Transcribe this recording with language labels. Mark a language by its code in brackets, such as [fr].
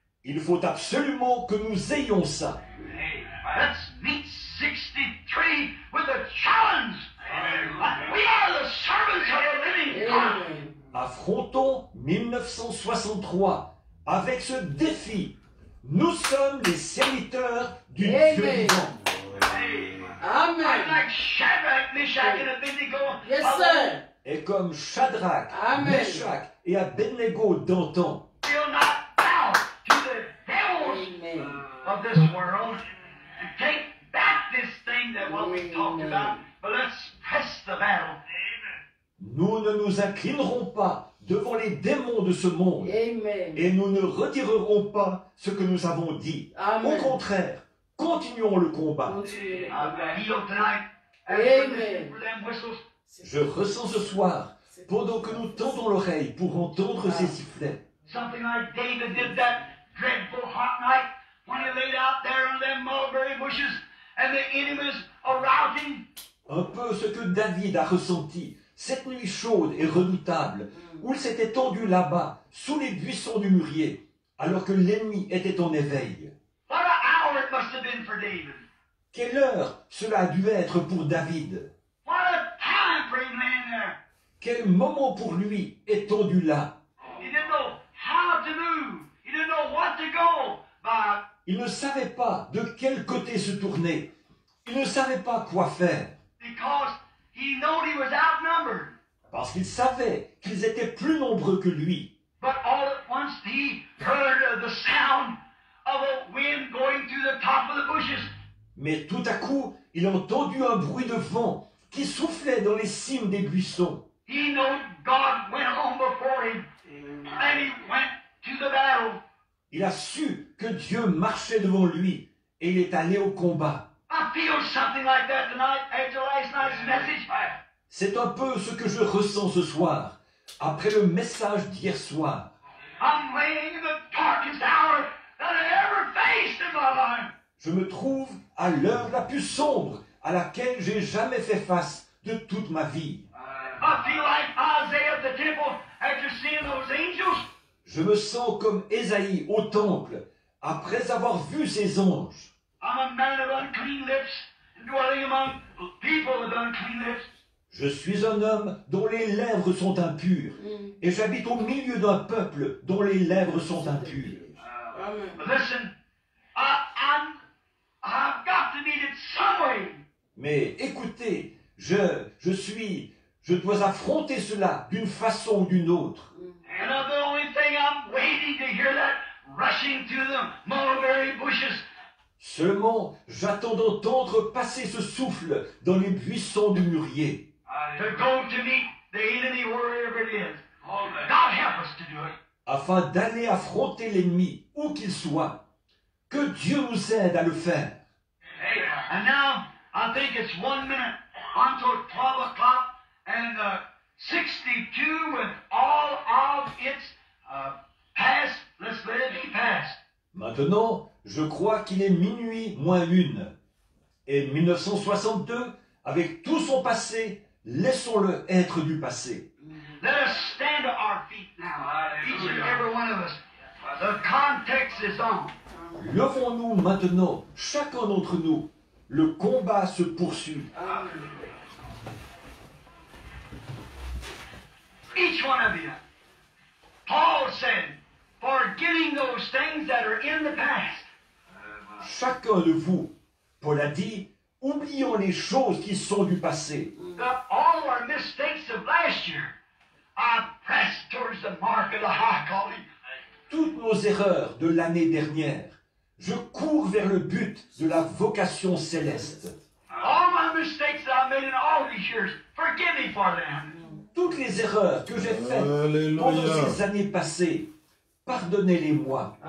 [fr] Il faut absolument que nous ayons ça. [en] Let's meet 63 with a challenge. We are the servants of the living God. Amen. [fr] Affrontons 1963 avec ce défi. Nous sommes les serviteurs du Amen. Dieu vivant. [en] I'm Amen. like Shadrach, Meshach, and Abednego. Yes, sir. [fr] Et comme Shadrach, Amen. Meshach et Abednego d'antan, [en] Will not bow to the devils Amen. of this world and take back this thing that what we talked about. But let's press the battle. [fr] nous ne nous inclinerons pas devant les démons de ce monde Amen. et nous ne retirerons pas ce que nous avons dit. Au Amen. contraire, continuons le combat. [en] Continue. I feel tonight, Amen. for them whistles, [fr] Je ressens ce soir, pendant que nous tendons l'oreille pour entendre ces sifflets, [en] something like David did that dreadful hot night when he laid out there in them mulberry bushes and the enemies around him. [fr] un peu ce que David a ressenti cette nuit chaude et redoutable, où il s'était tendu là-bas, sous les buissons du mûrier, alors que l'ennemi était en éveil. [en] What an hour it must have been for David. [fr] Quelle heure cela a dû être pour David? [en] What a time for him laying there. [fr] Quel moment pour lui étendu là? [en] He didn't know how to move. He didn't know what to go by. [fr] Il ne savait pas de quel côté se tourner. Il ne savait pas quoi faire, [en] Because he knew he was outnumbered. [fr] parce qu'il savait qu'ils étaient plus nombreux que lui. [en] But all at once he heard the sound of a wind going through the top of the bushes. [fr] Mais tout à coup, il a entendu un bruit de vent qui soufflait dans les cimes des buissons. [en] He knew God went on before him. And he went to the battle. [fr] Il a su que Dieu marchait devant lui et il est allé au combat. [en] I feel something like that tonight after last night's message. [fr] C'est un peu ce que je ressens ce soir, après le message d'hier soir. [en] I'm laying in the darkest hour that I ever faced in my life. [fr] Je me trouve à l'heure la plus sombre à laquelle j'ai jamais fait face de toute ma vie. [en] I feel like Isaiah at the temple after seeing those angels. [fr] Je me sens comme Ésaïe au temple, après avoir vu ces anges. [en] I'm a man of unclean lips, dwelling among people with unclean lips. [fr] Je suis un homme dont les lèvres sont impures, et j'habite au milieu d'un peuple dont les lèvres sont impures. [en] But listen, I've got to meet it some way. [fr] Mais écoutez, je dois affronter cela d'une façon ou d'une autre. [en] And the only thing I'm waiting to hear that rushing through the mulberry bushes. [fr] Seulement, j'attends d'entendre passer ce souffle dans les buissons du mûrier. [en] To go to meet the enemy wherever it is. God help us to do it. [fr] Afin d'aller affronter l'ennemi, où qu'il soit. Que Dieu nous aide à le faire. [en] And now, I think it's 1 minute until 12 o'clock, and 62 with all of its past, let's let it be past. [fr] Maintenant, je crois qu'il est minuit moins 1. Et 1962, avec tout son passé, laissons-le être du passé. [en] Let us stand to our feet now, each and every one of us. The context is on. [fr] Levons-nous maintenant, chacun d'entre nous. Le combat se poursuit. [en] Each one of you. Paul said, forgetting those things that are in the past. [fr] Chacun de vous, Paul a dit, oublions les choses qui sont du passé. [en] All our mistakes of last year. I press towards the mark of the high calling. [fr] Toutes nos erreurs de l'année dernière, je cours vers le but de la vocation céleste. [en] All my mistakes that I made in all these years, forgive me for them. [fr] Toutes les erreurs que j'ai faites pendant ces années passées, pardonnez-les-moi.